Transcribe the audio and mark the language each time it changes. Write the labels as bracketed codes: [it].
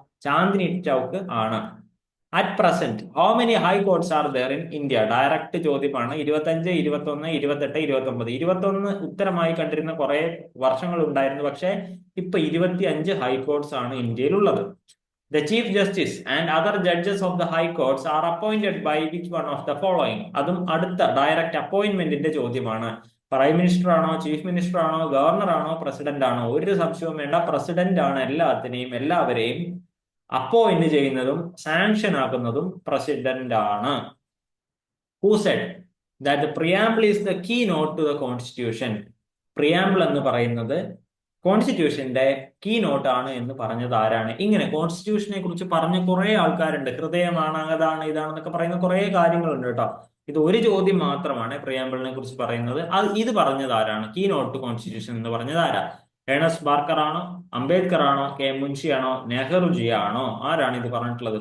[ml] ചാന്ദിനി ചൗക്ക് ആണ്. [en] At present how many high courts are there in India? [ml] Direct ചോദ്യമാണ്. 25, 21, 28, 29. 21 ഉത്തരമായി കണ്ടിരുന്ന കുറെ വർഷങ്ങൾ ഉണ്ടായിരുന്നു. പക്ഷെ ഇപ്പൊ 25 ഹൈക്കോർട്ട്സ് ആണ് ഇന്ത്യയിലുള്ളത്. [en] The Chief Justice and other judges of the High Courts are appointed by which one of the following? [ml] അതും അടുത്ത ഡയറക്റ്റ് അപ്പോയിന്റ്മെന്റിന്റെ ചോദ്യമാണ്. പ്രൈം മിനിസ്റ്റർ ആണോ, ചീഫ് മിനിസ്റ്റർ ആണോ, ഗവർണർ ആണോ, പ്രസിഡന്റ് ആണോ? ഒരു സംശയവും വേണ്ട. പ്രസിഡന്റ് ആണ് എല്ലാവരെയും അപ്പോയിന്റ് ചെയ്യുന്നതും സാങ്ഷൻ ആക്കുന്നതും പ്രസിഡന്റ് ആണ്. [en] Who said that the preamble is the keynote to the constitution? [ml] Preamble എന്ന് പറയുന്നത് കോൺസ്റ്റിറ്റ്യൂഷന്റെ കീ നോട്ട് ആണ് എന്ന് പറഞ്ഞത് ആരാണ്? ഇങ്ങനെ കോൺസ്റ്റിറ്റ്യൂഷനെ കുറിച്ച് പറഞ്ഞ കുറെ ആൾക്കാരുണ്ട്. ഹൃദയമാണ്, അതാണ്, ഇതാണെന്നൊക്കെ പറയുന്ന കുറെ കാര്യങ്ങളുണ്ട് കേട്ടോ. ഇത് ഒരു ചോദ്യം മാത്രമാണ് പ്രിയാമ്പിളിനെ കുറിച്ച് പറയുന്നത്. ഇത് പറഞ്ഞത് ആരാണ്? കീ നോട്ട് ടു കോൺസ്റ്റിറ്റ്യൂഷൻ എന്ന് പറഞ്ഞത് ആരാ? ഏണസ്റ്റ് ബാർക്കർ ആണോ, അംബേദ്കർ ആണോ, കെ മുൻഷി ആണോ, നെഹ്റുജി ആണോ? ആരാണ് ഇത് പറഞ്ഞിട്ടുള്ളത്?